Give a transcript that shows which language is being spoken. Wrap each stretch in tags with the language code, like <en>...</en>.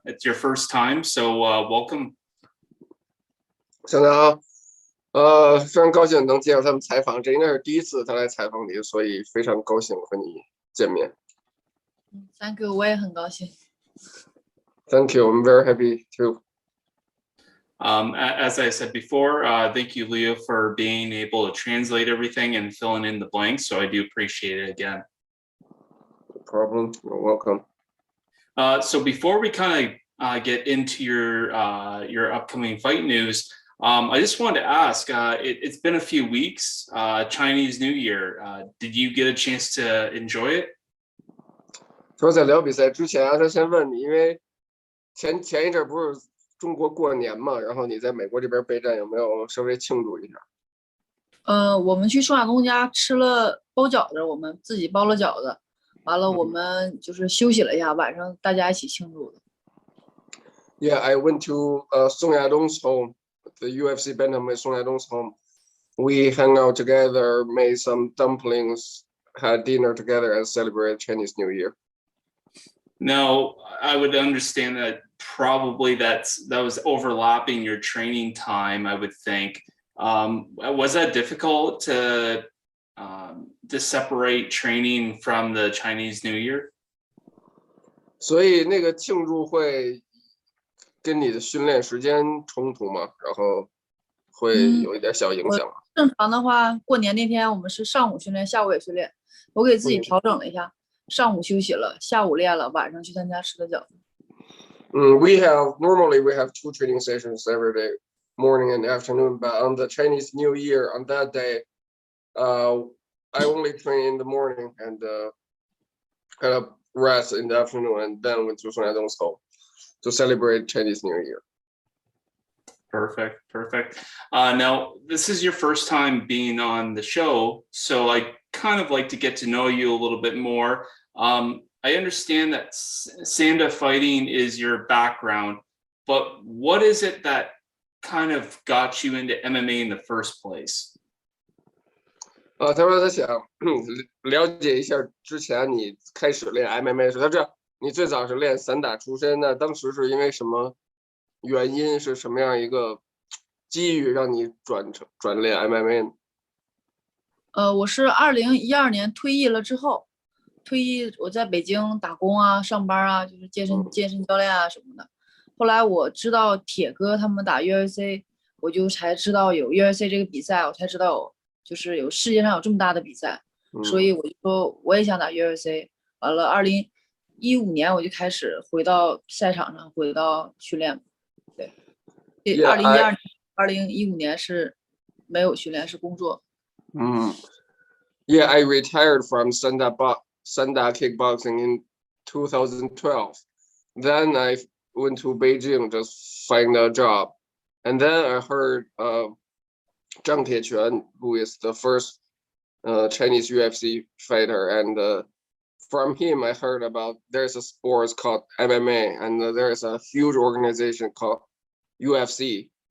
<en>It's your first time, so welcome.</en> <zh>想到非常高兴能接受他们采访，这应该是第一次他来采访你，所以非常高兴和你见面。</zh> <en>Thank you，</en> <zh>我也很高兴。</zh> <en>Thank you, I'm very happy too. As I said before, thank you, Leo, for being able to translate everything and filling in the blanks. So I do appreciate it again. No problem. You're welcome. So before we kind of get into your upcoming fight news, I just wanted to ask, it's been a few weeks, Chinese New Year. Did you get a chance to enjoy it?</en> <zh>说在聊比赛之前啊，他先问你，因为前一阵不是中国过年嘛，然后你在美国这边备战，有没有稍微庆祝一下？我们去宋亚东家吃了包饺子，我们自己包了饺子，完了我们就是休息了一下，晚上大家一起庆祝的。</zh> <en>Yeah, I went to Song Yadong's home, the UFC bantamweight Song Yadong's home. We hung out together, made some dumplings, had dinner together, and celebrated Chinese New Year. Now, I would understand that probably that was overlapping your training time, I would think. Was that difficult to separate training from the Chinese New Year?</en> <zh>所以那个庆祝会跟你的训练时间冲突吗？然后会有一点小影响吗？正常的话，过年那天我们是上午训练，下午也训练。我给自己调整了一下，上午休息了，下午练了，晚上去他家吃的饺子。</zh> <en>Normally we have 2 training sessions every day, morning and afternoon. But on the Chinese New Year, on that day, I only train in the morning and kind of rest in the afternoon, and then went to Song Yadong's home to celebrate Chinese New Year. Perfect. Now, this is your first time being on the show, so I kind of like to get to know you a little bit more. I understand that Sanda Fighting is your background, but what is it that kind of got you into MMA in the first place?</en> <zh>他说他想了解一下之前你开始练 MMA 时，他知道你最早是练散打出身的，当时是因为什么原因，是什么样一个机遇让你转练 MMA 呢？我是2012年退役了之后，我在北京打工啊、上班啊，就是健身教练啊什么的。后来我知道铁哥他们打 UFC， 我就才知道有 UFC 这个比赛，我才知道就是有世界上有这么大的比赛，所以我就说我也想打 UFC。完了，2015年我就开始回到赛场上，回到训练。对，2015年是没有训练，是工作。</zh> <en>Yeah, I retired from Sanda kickboxing in 2012. Then I went to Beijing just find a job, and then I heard Zhang Tiequan, who is the first Chinese UFC fighter, and from him I heard about there's a sport called MMA, and there's a huge organization called UFC.</en>